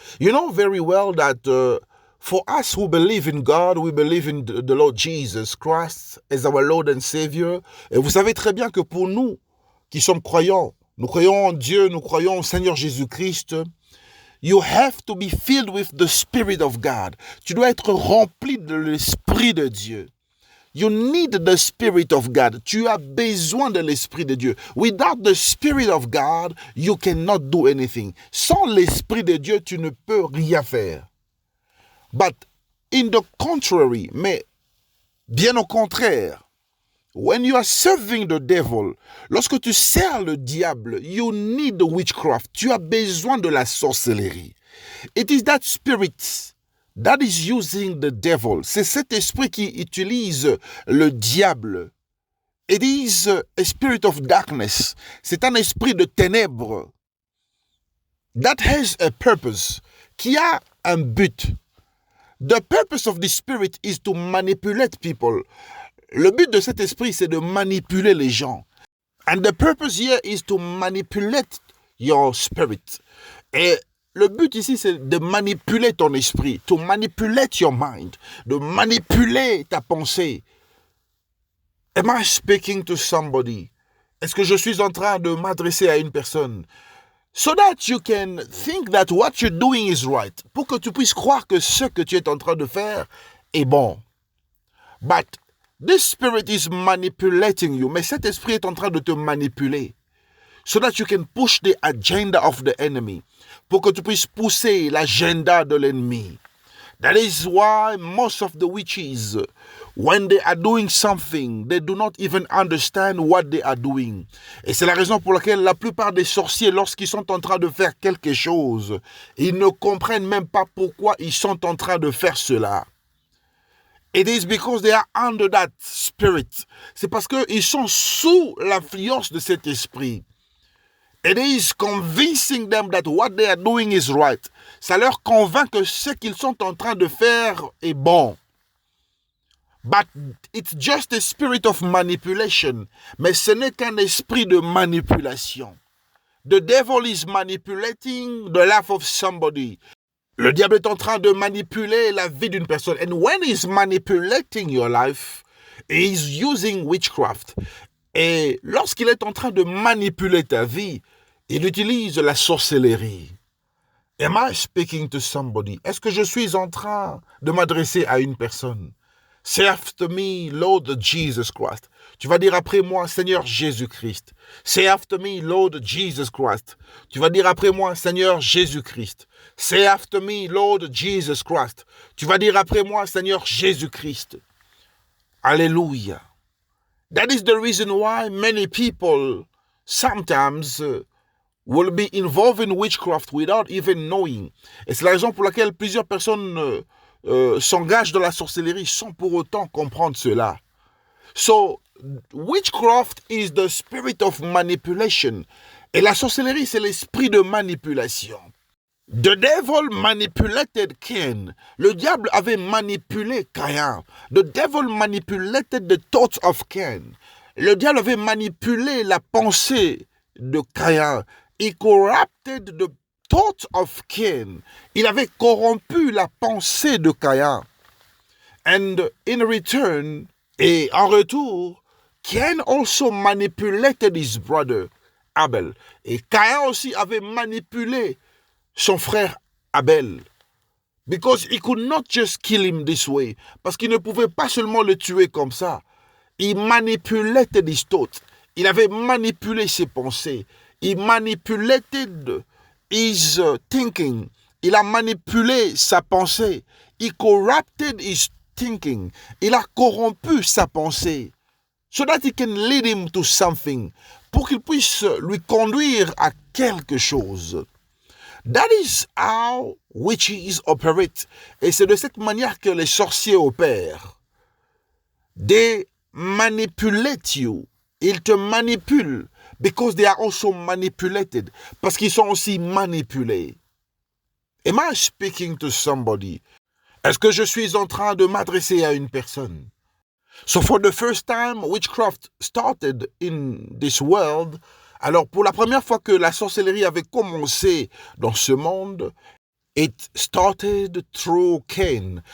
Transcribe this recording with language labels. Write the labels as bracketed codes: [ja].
[en] You know very well that for us who believe in God, we believe in the Lord Jesus Christ as our Lord and Savior. [fr] Et vous savez très bien que pour nous qui sommes croyants, nous croyons en Dieu, nous croyons au Seigneur Jésus-Christ. [en] You have to be filled with the Spirit of God. [fr] Tu dois être rempli de l'Esprit de Dieu. [en] You need the Spirit of God. [fr] Tu as besoin de l'Esprit de Dieu. [en] Without the Spirit of God, you cannot do anything. [fr] Sans l'Esprit de Dieu, tu ne peux rien faire. [en] But in the contrary, [fr] mais bien au contraire, [en] when you are serving the devil, [fr] lorsque tu sers le diable, [en] you need witchcraft. [fr] Tu as besoin de la sorcellerie. [en] It is that spirit that is using the devil. [fr] C'est cet esprit qui utilise le diable. [en] It is a spirit of darkness. [fr] C'est un esprit de ténèbres. [en] That has a purpose. [fr] Qui a un but. [en] The purpose of the spirit is to manipulate people. [fr] Le but de cet esprit, c'est de manipuler les gens. [en] And the purpose here is to manipulate your spirit. [fr] Et le but ici, c'est de manipuler ton esprit. [en] To manipulate your mind. [fr] De manipuler ta pensée. [en] Am I speaking to somebody? [fr] Est-ce que je suis en train de m'adresser à une personne? [en] So that you can think that what you're doing is right. [fr] Pour que tu puisses croire que ce que tu es en train de faire est bon. [en] But this spirit is manipulating you. [fr] Mais cet esprit est en train de te manipuler. [en] So that you can push the agenda of the enemy. [fr] Pour que tu puisses pousser l'agenda de l'ennemi. [en] That is why most of the witches, when they are doing something, they do not even understand what they are doing. [fr] Et c'est la raison pour laquelle la plupart des sorciers, lorsqu'ils sont en train de faire quelque chose, ils ne comprennent même pas pourquoi ils sont en train de faire cela. [en] It is because they are under that spirit. [fr] C'est parce qu'ils sont sous l'influence de cet esprit. [en] It is convincing them that what they are doing is right. [fr] Ça leur convainc que ce qu'ils sont en train de faire est bon. [en] But it's just a spirit of manipulation. [fr] Mais ce n'est qu'un esprit de manipulation. [en] The devil is manipulating the life of somebody. [fr] Le diable est en train de manipuler la vie d'une personne. [en] And when he's manipulating your life, he's using witchcraft. [fr] Et lorsqu'il est en train de manipuler ta vie, il utilise la sorcellerie. [en] Am I speaking to somebody? [fr] Est-ce que je suis en train de m'adresser à une personne? [en] Say after me, Lord Jesus Christ. [fr] Tu vas dire après moi, Seigneur Jésus-Christ. [en] Say after me, Lord Jesus Christ. [fr] Tu vas dire après moi, Seigneur Jésus-Christ. [en] Say after me, Lord Jesus Christ. [fr] Tu vas dire après moi, Seigneur Jésus-Christ. Alléluia. [en] That is the reason why many people sometimes will be involved in witchcraft without even knowing. [fr] Et c'est la raison pour laquelle plusieurs personnes s'engagent dans la sorcellerie sans pour autant comprendre cela. [en] So, witchcraft is the spirit of manipulation. [fr] Et la sorcellerie, c'est l'esprit de manipulation. [en] The devil manipulated Cain. [fr] Le diable avait manipulé Caïn. [en] The devil manipulated the thoughts of Cain. [fr] Le diable avait manipulé la pensée de Caïn. [en] He corrupted the thoughts of Cain. [fr] Il avait corrompu la pensée de Caïn. [en] And in return, [fr] et en retour, [en] Cain also manipulated his brother Abel. [fr] Et Caïn aussi avait manipulé son frère Abel. [en] Because he could not just kill him this way. [fr] Parce qu'il ne pouvait pas seulement le tuer comme ça. [en] He manipulated his thoughts. [fr] Il avait manipulé ses pensées. [en] He manipulated his thinking. [fr] Il a manipulé sa pensée. [en] He corrupted his thinking. [fr] Il a corrompu sa pensée. [en] So that he can lead him to something. [fr] Pour qu'il puisse lui conduire à quelque chose. [en] That is how witches operate. [fr] Et c'est de cette manière que les sorciers opèrent. [en] They manipulate you. [fr] Ils te manipulent. [en] Because they are also manipulated. [fr] Parce qu'ils sont aussi manipulés. [en] Am I speaking to somebody? [fr] Est-ce que je suis en train de m'adresser à une personne? [en] So for the first time, witchcraft started in this world. [fr] Alors pour la première fois que la sorcellerie avait commencé dans ce monde, [en] it started through Cain.